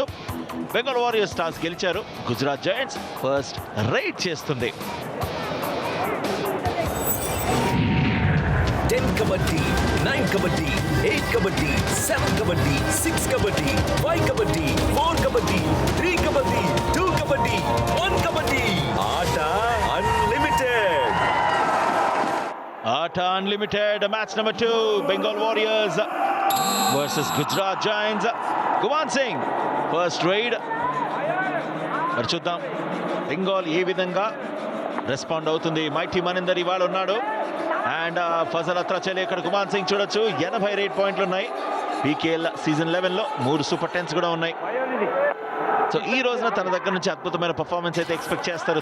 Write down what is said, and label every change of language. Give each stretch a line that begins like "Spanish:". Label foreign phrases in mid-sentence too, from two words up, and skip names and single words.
Telugu: బెంగాల్ వారియర్స్ టాస్ గెలిచారు. గుజరాత్ జైంట్స్
English: first raid
Telugu: చేస్తుంది.
English: 10 kabaddi, 9 kabaddi, 8 kabaddi, 7 kabaddi, 6 kabaddi, 5 kabaddi, 4 kabaddi, 3 kabaddi, 2 kabaddi, 1 kabaddi. Aata Unlimited. Aata Unlimited, match number 2. Bengal Warriors versus Gujarat Giants. Guman Singh first raid.
Telugu: మరి చూద్దాం బెంగాల్ ఏ విధంగా రెస్పాండ్ అవుతుంది. మైటీ మనిందర్ ఇవాళ ఉన్నాడు. అండ్ ఫజల్ అత్రాచలి ఇక్కడ గుమాన్ సింగ్ చూడొచ్చు. 80
English: raid points
Telugu: ఉన్నాయి.
English: PKL season
Telugu: 11లో 3
English: super 10s
Telugu: కూడా ఉన్నాయి. సో ఈ రోజున తన దగ్గర నుంచి అద్భుతమైన పర్ఫార్మెన్స్ అయితే ఎక్స్పెక్ట్ చేస్తారు.